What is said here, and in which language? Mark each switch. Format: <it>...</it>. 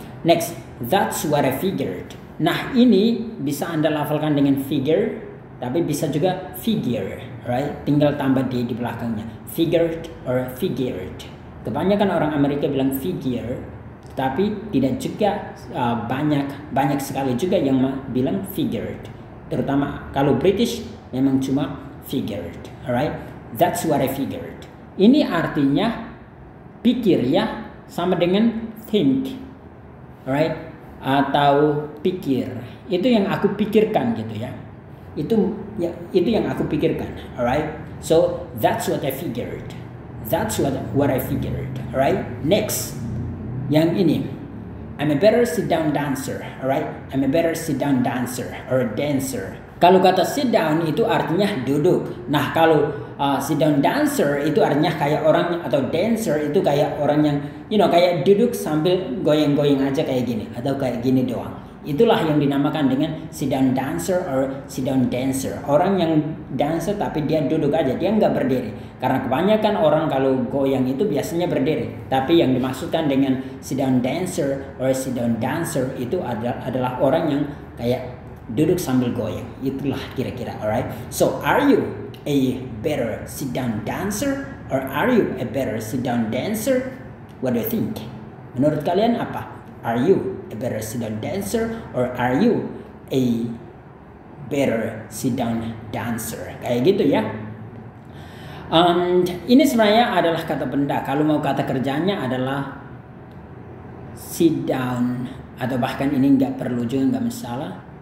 <en>Next, that's what I figured.</en> <id>Nah ini bisa Anda lafalkan dengan figure, tapi bisa juga figure, right? Tinggal tambah di belakangnya, figured or figured. Kebanyakan orang Amerika bilang figure, tapi tidak juga banyak sekali juga yang bilang figured. Terutama kalau British memang cuma figured, alright?</id> <en>That's what I figured.</en> <id>Ini artinya pikir ya, sama dengan think, alright? Atau pikir. Itu yang aku pikirkan gitu ya. Itu yang aku pikirkan, alright?</id> <en>So that's what I figured. That's what I figured, alright? Next,</en> <id>yang ini,</id> <en>I'm a better sit down dancer, alright? I'm a better sit down dancer or dancer.</en> <id>Kalau kata sit down itu artinya duduk. Nah kalau sit down dancer itu artinya kayak orang, atau dancer itu kayak orang yang kayak duduk sambil goyang-goyang aja kayak gini atau kayak gini doang. Itulah yang dinamakan dengan sit down dancer or sit down dancer. Orang yang dancer tapi dia duduk aja, dia nggak berdiri. Karena kebanyakan orang kalau goyang itu biasanya berdiri. Tapi yang dimaksudkan dengan sit down dancer or sit down dancer itu adalah orang yang kayak duduk sambil goyang. Itulah kira-kira, alright?</id> <en>So, are you a better sit down dancer or are you a better sit down dancer? What do you think?</en> <id>Menurut kalian apa?</id> <en>Are you a better sit down dancer or are you a better sit down dancer?</en> <id>Kayak gitu ya. And ini sebenarnya adalah kata benda. Kalau mau kata kerjanya adalah sit down, atau bahkan ini nggak perlu juga, nggak masalah.</id>